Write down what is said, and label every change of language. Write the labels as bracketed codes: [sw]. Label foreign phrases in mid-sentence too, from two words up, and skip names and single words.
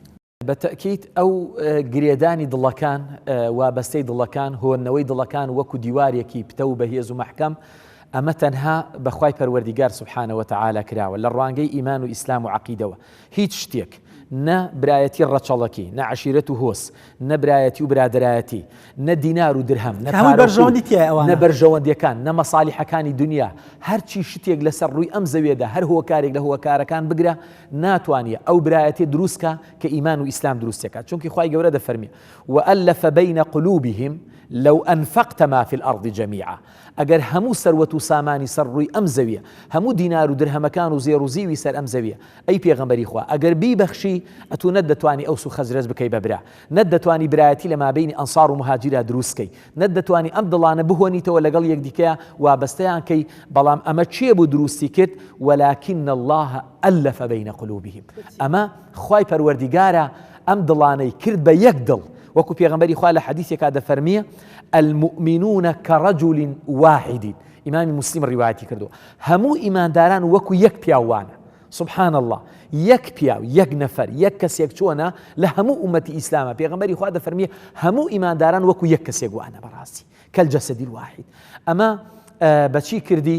[ckb] بەتەکیت ئەو گرێدانی دڵەکان وابەستەی دڵەکان هۆنەوەی دڵەکان وەکو دیوارێکی پتە و بەهێز و مەحکەم ئەمە تەنها بەخوای پەروەردیگار [ar] سوبحانەوە تەعالا [ckb] کراوە لە ڕوانگەی ئیمان و ئیسلام و عەقیدەوە هیچ شتێک نە برایەتی ڕەچەڵەکی، نە عەشیرەت و هۆس، نە برایەتی و برادەرایەتی، نە دینار و درهەم، نە بەرژەوەندیەکان، نە مەسالیحەکانی دنیا، هەرچی شتێک لەسەر ڕووی ئەم زەوێدا هەر هۆکارێک لە هۆکارەکان بگرە ناتوانێت ئەو برایەتی دروستکە کە ئیمان و ئیسلام دروستەکات. چونکی خوای گەورە دەفەرمێ [ar] وألف بين قلوبهم لو أنفقت ما في الأرض جميعا. [ckb] ئەگەر هەموو سەروەت و سامانی سەر ڕووی ئەم زەویە، هەموو دینار و درهەمەکان و زێڕ و زیوی سەر ئەم زەویە، ئەی پێغەمبەری خوا ئەگەر بیبەخشی ئەتو نەت دەتوانی ئەوس و خەزرەج بکەی بەبرا، نەت دەتوانی برایەتی لە مابینی ئەنسار و مهاجرە دروستکەی، نەت دەتوانی ئەم دڵانە بهۆنیتەوە لەگەڵ یەکدیکەیە وابەستەیان کەی. بەڵام ئەمە چیە بوو دروستی کرد؟ [ar] ولكن الله ألف بين قلوبهم. [ckb] ئەمە خوای پەروەردیگارە ئەم دڵانەی کرد بە یەک دڵ، وەکو پێغەمبەری خوا لە حەدیثێکا دەفەرمیە [ar] المؤمنون كرجل واحد. [ckb] ئیمامی موسلیم ڕیواەتی کردو هەموو ئیمانداران وەکو یەک پیاوانە. [ar] سبحان الله، [ckb] یەک پیاو، یەک نەفەر، یەک کەسێک چۆنە لە هەموو ئومەتی ئیسلامە. پێغەمبەری خوا دەفەرمیە هەموو ئیمانداران وەکو یەک کەسێک وانە بەڕاستی [ar] کەلجەسەدی الواحد. [ckb] ئەمە بەچی کردی؟